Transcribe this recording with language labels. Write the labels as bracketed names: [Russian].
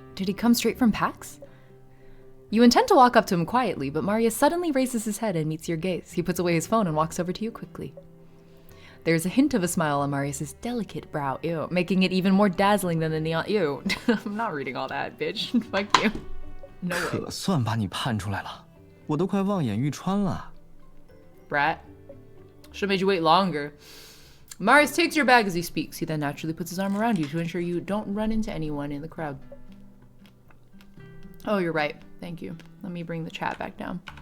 [English] Did he come straight from PAX? You intend to walk up to him quietly, but Marius suddenly raises his head and meets your gaze. He puts away his phone and walks over to you quickly. There's a hint of a smile on Marius's delicate brow, ew, making it even more dazzling than the neon. Ew, I'm not reading all that, bitch. Fuck you. No way. [Chinese] 可算把你盼出来了，我都快望眼欲穿了。 [English] Brat. Should've made you wait longer. Marius takes your bag as he speaks. He then naturally puts his arm around you to ensure you don't run into anyone in the crowd. Oh, you're right. Thank you. Let me bring the chat back down.